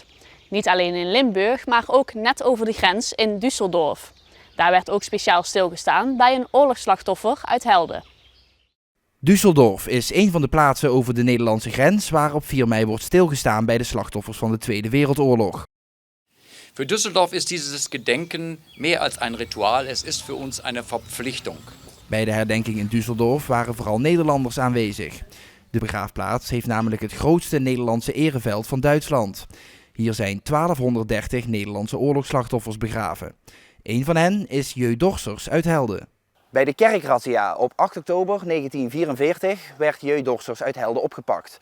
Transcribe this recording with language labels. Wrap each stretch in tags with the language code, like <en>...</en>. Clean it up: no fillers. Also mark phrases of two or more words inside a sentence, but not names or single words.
<nl>Niet alleen in Limburg, maar ook net over de grens in Düsseldorf. Daar werd ook speciaal stilgestaan bij een oorlogsslachtoffer uit Helden. Düsseldorf is een van de plaatsen over de Nederlandse grens waar op 4 mei wordt stilgestaan bij de slachtoffers van de Tweede Wereldoorlog.</nl> <de>Für Düsseldorf ist dieses Gedenken mehr als ein Ritual, es ist für uns eine Verpflichtung.</de> <nl>Bij de herdenking in Düsseldorf waren vooral Nederlanders aanwezig. De begraafplaats heeft namelijk het grootste Nederlandse ereveld van Duitsland. Hier zijn 1230 Nederlandse oorlogsslachtoffers begraven. Een van hen is Jeu Dorsers uit Helden. Bij de kerkrazzia op 8 oktober 1944 werd Jeu Dorsers uit Helden opgepakt.</nl>